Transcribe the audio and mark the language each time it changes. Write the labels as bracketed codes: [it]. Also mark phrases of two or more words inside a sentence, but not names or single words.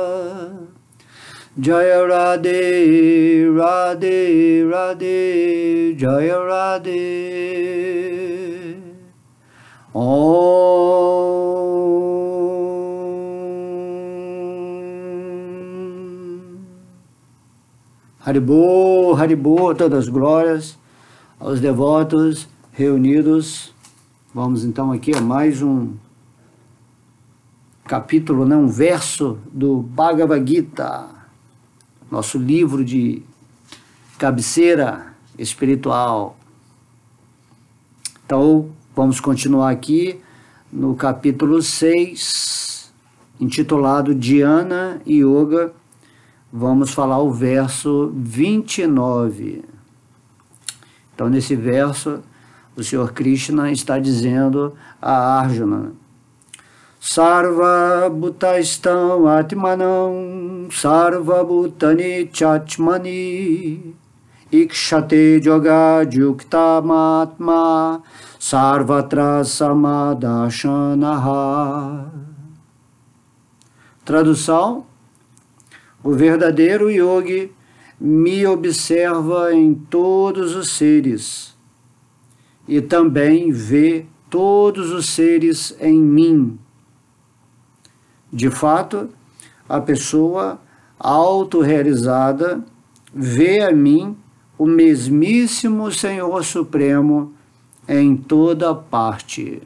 [sa] जय राधे राधे राधे जय राधे. [bn] হরিবোল হরিবোল, [pt] todas as glórias aos devotos reunidos. Vamos então aqui a mais um capítulo, um verso do Bhagavad Gita, nosso livro de cabeceira espiritual. Então, vamos continuar aqui no capítulo 6, intitulado Dhyana Yoga. Vamos falar o verso 29. Então, nesse verso, o Senhor Krishna está dizendo a Arjuna: [sa] सर्व भूतस्थम् आत्मानं सर्व भूतानि चात्मनि ईक्षते योग युक्तात्मा सर्वत्र समदर्शनः. [pt] Tradução: o verdadeiro yogi me observa em todos os seres e também vê todos os seres em mim. De fato, a pessoa autorrealizada vê a mim, o mesmíssimo Senhor Supremo, em toda parte.